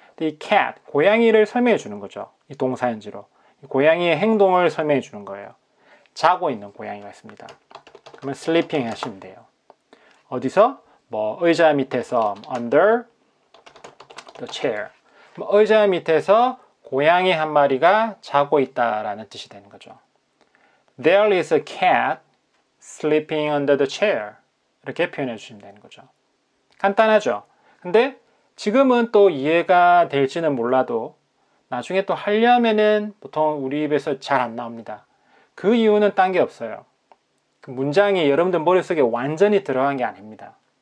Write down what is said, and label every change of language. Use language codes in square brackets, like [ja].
[ko] 이 cat, 고양이를 설명해 주는 거죠. 이 동사인지로. 고양이의 행동을 설명해 주는 거예요. 자고 있는 고양이가 있습니다. 그러면 sleeping 하시면 돼요. 어디서? 의자 밑에서 [en] under the chair. [ko] 의자 밑에서 고양이 한 마리가 자고 있다라는 뜻이 되는 거죠. [en] There is a cat sleeping under the chair. [ko] 이렇게 표현해 주시면 되는 거죠. 간단하죠? 근데 지금은 또 이해가 될지는 몰라도 나중에 또 하려면은 보통 우리 입에서 잘 안 나옵니다. 그 이유는 딴 게 없어요. 그 문장이 여러분들 머릿속에 완전히 들어간 게 아닙니다.